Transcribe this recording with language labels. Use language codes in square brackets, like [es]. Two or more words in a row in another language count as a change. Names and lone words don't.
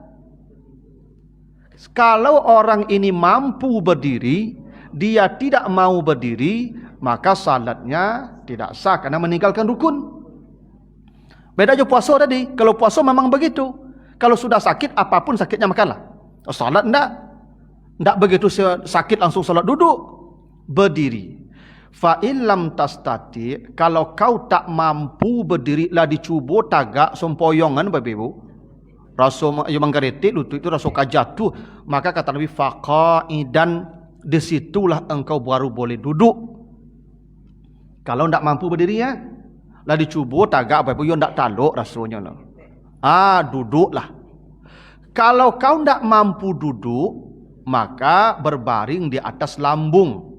[id] Kalau orang ini mampu berdiri, dia tidak mau berdiri, maka salatnya tidak sah karena meninggalkan rukun. Beda aja puasa tadi. Kalau puasa memang begitu. Kalau sudah sakit, apapun sakitnya makanlah. Salat tidak. Tidak begitu sakit langsung salat, duduk. Berdiri. [ar] Fa'in lam tastati, [id] kalau kau tak mampu berdiri [min] lah dicubo tagak [id] sempoyongan Bapak Ibu, rasa menggeretik lutut itu rasa jatuh, maka kata Nabi faqaidan, disitulah engkau baru boleh duduk. Kalau tidak mampu berdiri ya, [min] lah dicubo tagak [id] Bapak Ibu, tidak taluk rasanya lah. Duduklah. Kalau kau tidak mampu duduk, maka berbaring di atas lambung.